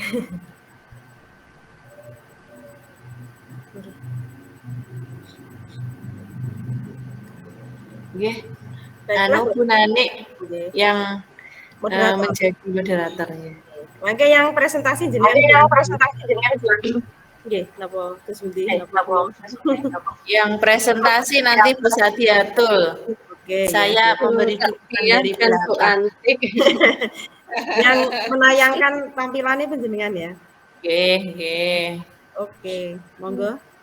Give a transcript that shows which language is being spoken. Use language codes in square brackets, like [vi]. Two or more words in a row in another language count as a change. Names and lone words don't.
[jv] Nggih. [id] Anu Bu Nani yang menjadi moderatornya. [jv] Mangke [id] yang presentasi [jv] jenengan. Nggih, napa terus pundi? [id] Yang presentasi nanti Bu Sadiatul. Oke. Saya memberi dukungan dari Bu Antik. Yang menayangkan tampilannya penjenengan ya. [jv] Nggih. Oke, monggo.